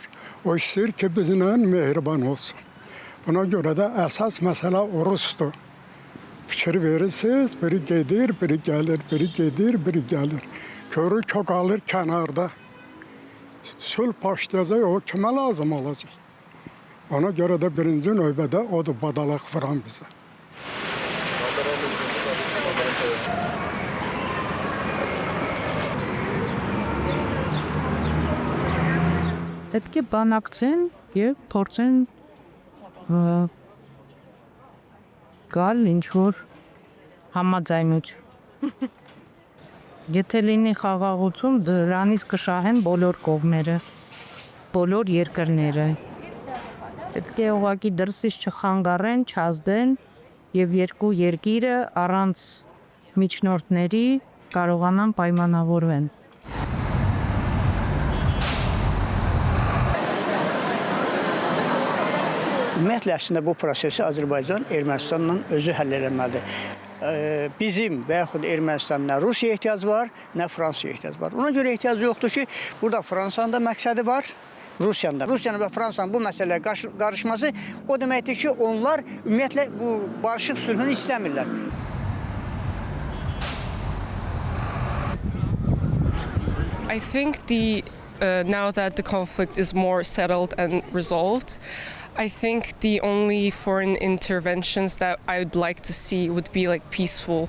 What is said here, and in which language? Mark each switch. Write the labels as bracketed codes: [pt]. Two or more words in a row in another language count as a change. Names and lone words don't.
[az] O istəyir ki, bizimlə mehriban olsun. Buna görə də əsas məsələ Rusdur. Fikir verirsiniz, biri gedir, biri gəlir, biri gedir, biri gəlir. Körü kök alır kənarda. Sülh başlayacaq, o kimə lazım olacaq? Ona görə də birinci növbədə odur badalaq vuran bizə. [hy] Պետք է բանակցեն եւ փորձեն գալ ինչ-որ համաձայնություն։ Եթե լինի խաղաղություն, դրանից կշահեն բոլոր կողմերը, բոլոր երկրները։ Պետք է ուղղակի դրսից չխանգարեն, չազդեն եւ երկու երկիրը առանց միջնորդների կարողանան պայմանավորվեն։ [az] Ümumiyyətlə, əslində bu prosesi Azərbaycan Ermənistanla özü həll eləməlidir. Bizim və yaxud Ermənistanın nə Rusiyaya ehtiyac var, nə Fransaya ehtiyac var. Ona görə ehtiyac yoxdur ki, burada Fransanın da məqsədi var, Rusiyanın da. Rusiyanın və Fransanın bu məsələlərə qarışması o deməkdir ki, onlar ümumiyyətlə bu barışıq sülhünü istəmirlər. [en] I think now that the conflict is more settled and resolved, I think the only foreign interventions that I would like to see would be like peaceful.